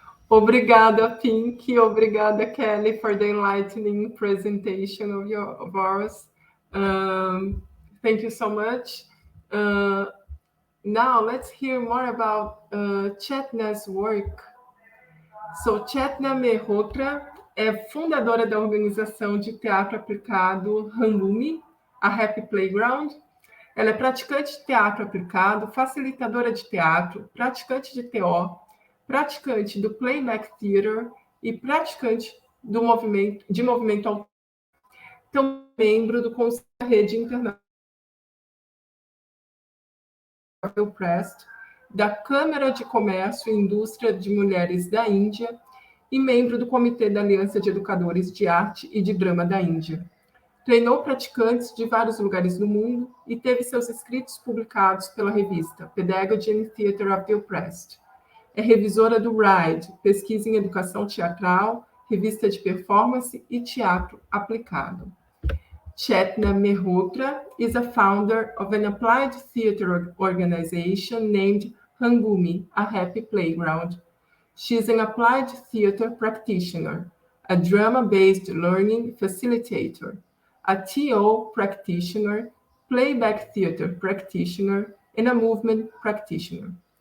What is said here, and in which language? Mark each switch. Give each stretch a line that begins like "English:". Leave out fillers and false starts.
Portuguese: Obrigada,
English: Pink. Obrigada, Kelly, for the enlightening presentation of ours. Thank you so much. Now, let's hear more about Chetna's work.
Portuguese: So, Chetna Mehrotra é fundadora da organização de teatro aplicado Hangumi, a Happy Playground. Ela é praticante de teatro aplicado, facilitadora de teatro, praticante de TO, praticante do Playback Theater e praticante do movimento autor. Então, membro do Conselho da Rede Internacional da Câmara de Comércio e Indústria de Mulheres da Índia e membro do Comitê da Aliança de Educadores de Arte e de Drama da Índia. Treinou praticantes de vários lugares do mundo e teve seus escritos publicados pela revista Pedagogy and Theatre of the Oppressed. É revisora do Rede, Pesquisa em Educação Teatral, revista de performance e teatro aplicado.
English: Chetna Mehrotra is a founder of an applied theater organization named Hangumi, a Happy Playground. She is an applied theater practitioner, a drama-based learning facilitator, a TO practitioner, playback theater practitioner, and a movement practitioner.